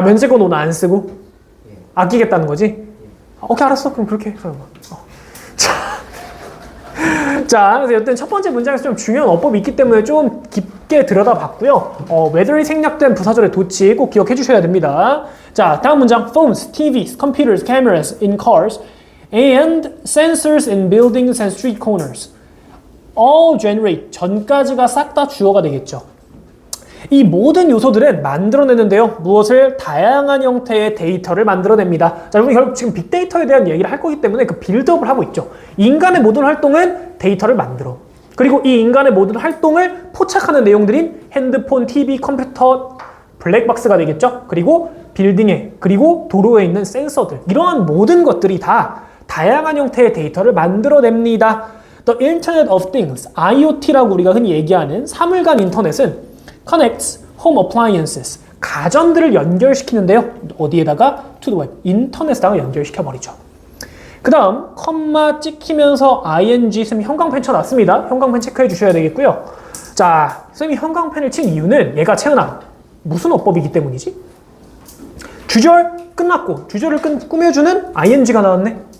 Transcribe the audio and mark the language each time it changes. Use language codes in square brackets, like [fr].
[ko] 면제권 오늘 안 쓰고? 예. 아끼겠다는 거지? 오케이, 알았어. 그럼 그렇게 해. 자, 그래서 여튼 첫 번째 문장에서 좀 중요한 어법이 있기 때문에 좀 깊게 들여다봤고요. whether이 생략된 부사절의 도치 꼭 기억해 주셔야 됩니다. 자, 다음 문장. [en] Phones, TVs, computers, cameras in cars and sensors in buildings and street corners all generate. [ko] 전까지가 싹 다 주어가 되겠죠. 이 모든 요소들은 만들어내는데요. 무엇을? 다양한 형태의 데이터를 만들어냅니다. 자, 여러분 결국 지금 빅데이터에 대한 얘기를 할 거기 때문에 그 빌드업을 하고 있죠. 인간의 모든 활동은 데이터를 만들어. 그리고 이 인간의 모든 활동을 포착하는 내용들인 핸드폰, TV, 컴퓨터, 블랙박스가 되겠죠. 그리고 빌딩에, 그리고 도로에 있는 센서들. 이러한 모든 것들이 다 다양한 형태의 데이터를 만들어냅니다. The Internet of Things, IoT라고 우리가 흔히 얘기하는 사물간 인터넷은 [en] connects home appliances, [ko] 가전들을 연결시키는데요. 어디에다가? [en] to the web, [ko] 인터넷에다가 연결시켜버리죠. 그 다음 컴마 찍히면서 ing, 쌤이 형광펜 쳐놨습니다. 형광펜 체크해 주셔야 되겠고요. 자, 쌤이 형광펜을 친 이유는 얘가 채은아 무슨 어법이기 때문이지? 주절 끝났고 주절을 꾸며주는 ing가 나왔네.